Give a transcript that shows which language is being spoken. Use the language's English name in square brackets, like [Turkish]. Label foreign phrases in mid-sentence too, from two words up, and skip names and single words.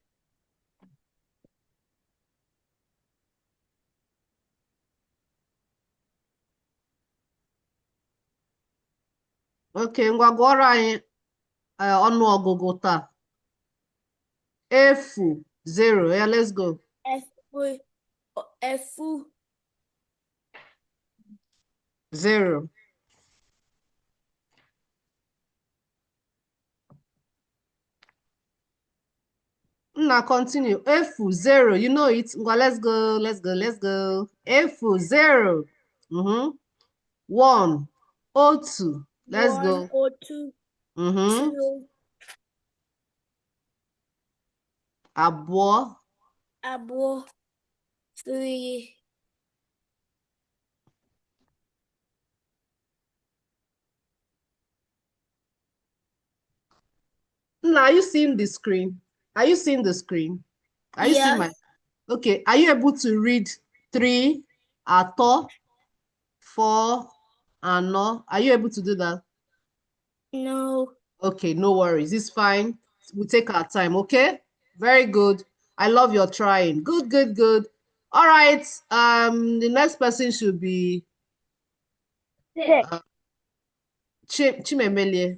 [Igbo] Okay, ngwa gụọrọ anyị ọnụọgụgụ taa. Efu, 0. [English] Yeah, let's go. [Igbo] Efu, 0. [English] Now continue. Efu, 0. You know it. Ngwa, let's go. Let's go. Let's go. [Igbo] Efu, 0. 1. Otu. [English] Let's 1 go. or 2, 2, [Igbo] Abụọ. abo, 3, [English] Now, are you seeing the screen? Are you seeing the screen? Are you seeing my? Okay. Are you able to read 3, [Igbo] atọ, 4, anọ? [English] Are you able to do that? no. Okay, no worries. It's fine. We take our time, okay? Very good. I love your trying. Good, good, good. All right. The next person should be Chimemelie.